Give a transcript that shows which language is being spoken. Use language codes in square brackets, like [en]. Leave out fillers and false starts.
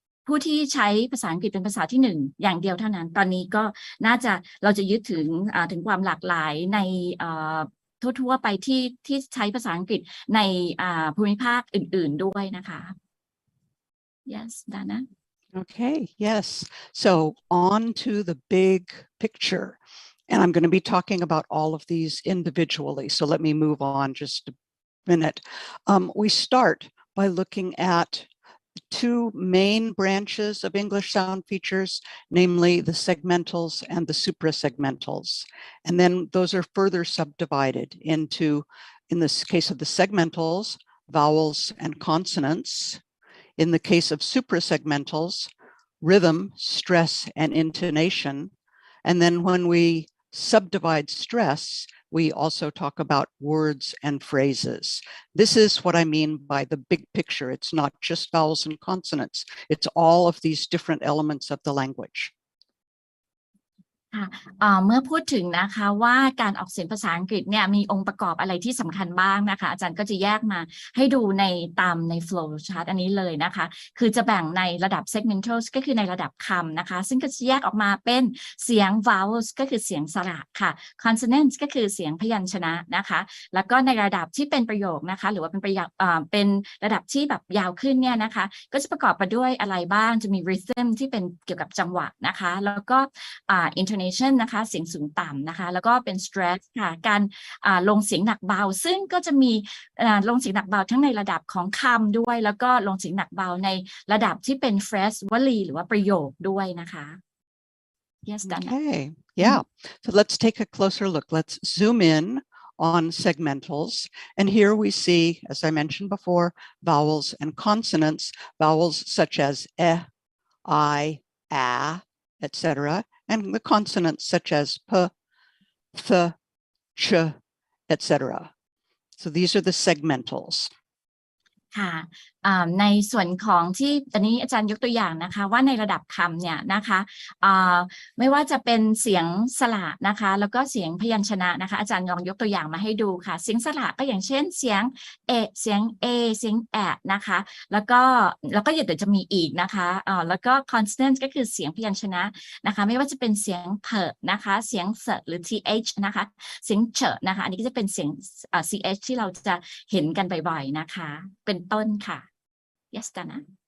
[th] ผู้ที่ใช้ภาษาอังกฤษเป็นภาษาที่1อย่างเดียวเท่านั้นตอนนี้ก็น่าจะเราจะยึดถึงความหลากหลายในทั่วๆไปที่ใช้ภาษาอังกฤษในภูมิภาคอื่นๆด้วยนะคะ [en] Yes Donna Okay, yes. So on to the big picture. And I'm going to be talking about all of these individually. So let me move on just a minute. We start by looking at two main branches of English sound features, namely the segmentals and the suprasegmentals. And then those are further subdivided into, in this case of the segmentals, vowels and consonants. In the case of suprasegmentals, rhythm, stress, and intonation. And then when we subdivide stress, we also talk about words and phrases. This is what I mean by the big picture. It's not just vowels and consonants. It's all of these different elements of the language. [th] เมื่อพูดถึงนะคะว่าการออกเสียงภาษาอังกฤษเนี่ยมีองค์ประกอบอะไรที่สำคัญบ้างนะคะอาจารย์ก็จะแยกมาให้ดูตามใน flow chart อันนี้เลยนะคะคือจะแบ่งในระดับ segmentals ก็คือในระดับคำนะคะซึ่งก็จะแยกออกมาเป็นเสียง vowels ก็คือเสียงสระค่ะ consonants ก็คือเสียงพยัญชนะนะคะแล้วก็ในระดับที่เป็นประโยคนะคะหรือว่าเป็นระดับที่แบบยาวขึ้นเนี่ยนะคะก็จะประกอบไปด้วยอะไรบ้างจะมี rhythm ที่เป็นเกี่ยวกับจังหวะนะคะแล้วก็ intonation นะคะเสียงสูงต่ำนะคะแล้วก็เป็น stress ค่ะการลงเสียงหนักเบาซึ่งก็จะมีลงเสียงหนักเบาทั้งในระดับของคำด้วยแล้วก็ลงเสียงหนักเบาในระดับที่เป็น phrase วลีหรือว่าประโยคด้วยนะคะ [en] Yes Donna Okay, yeah. So let's take a closer look. Let's zoom in on segmentals. And here we see, as I mentioned before, vowels and consonants, vowels such as I, a, etc., and the consonants such as p, th, ch, etc. So these are the segmentals. [th] ค่ะ ในส่วนของที่ตอนนี้อาจารย์ยกตัวอย่างนะคะว่าในระดับคำเนี่ยนะคะไม่ว่าจะเป็นเสียงสระนะคะแล้วก็เสียงพยัญชนะนะคะอาจารย์ลองยกตัวอย่างมาให้ดูค่ะเสียงสระก็อย่างเช่นเสียง เสียงเสียงนะคะแล้วก็เดี๋ยวจะมีอีกนะคะแล้วก็ consonant ก็คือเสียงพยัญชนะนะคะไม่ว่าจะเป็นเสียงเพนะคะเสียงเสหรือ th นะคะเสียงเฉนะคะอันนี้ก็จะเป็นเสียงch ที่เราจะเห็นกันบ่อยๆนะคะเป็นต้นค่ะ [en] Yes, Donna.